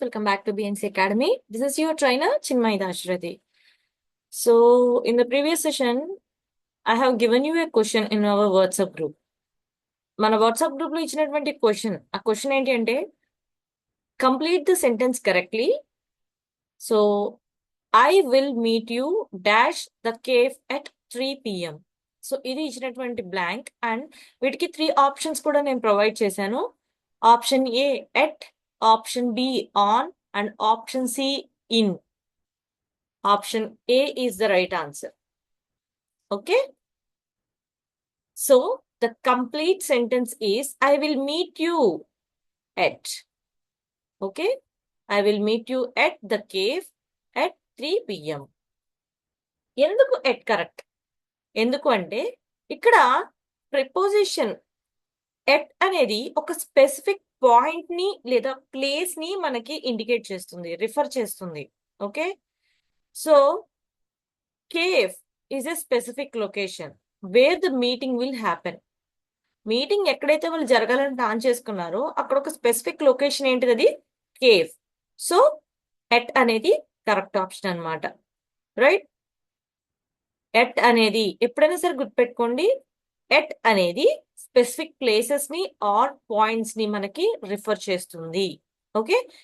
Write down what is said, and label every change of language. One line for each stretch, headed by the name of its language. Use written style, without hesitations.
English: Welcome back to BNC Academy. This is your trainer, Chinmay Dashrathi. So, in the previous session, I have given you a question in our WhatsApp group.
Telugu: మన WhatsApp group లో ఇచ్చినటువంటి ఆ question ఏంటి అంటే
English: Complete the sentence correctly. So I will meet you dash the cafe at 3 PM.
Telugu: So ఇది ఇచ్చినటువంటి blank and వీటికి 3 options కూడా నేను ప్రొవైడ్ చేశాను. Option ఏ at, option be on and option C in.
English: Option A is the right answer. Okay. So the complete sentence is I will meet you at. Okay. I will meet you at the cave at 3 PM.
Telugu: ఎందుకు at correct? ఎందుకు అంటే ఇక్కడ preposition at అనేది ఒక specific point ని లేదా place ని మనకి ఇండికేట్ చేస్తుంది, రిఫర్ చేస్తుంది. Okay.
English: So cave is a specific location where the meeting will happen.
Telugu: Meeting ఎక్కడైతే వాళ్ళు జరగాలని ప్లాన్ చేసుకున్నారో అక్కడ ఒక స్పెసిఫిక్ లొకేషన్ ఏంటిది, అది కేవ్. సో ఎట్ అనేది కరెక్ట్ ఆప్షన్ అన్నమాట. రైట్. ఎట్ అనేది ఎప్పుడైనా సరే గుర్తుపెట్టుకోండి, ఎట్ అనేది స్పెసిఫిక్ ప్లేసెస్ ని ఆర్ పాయింట్స్ ని మనకి రిఫర్ చేస్తుంది. ఓకే.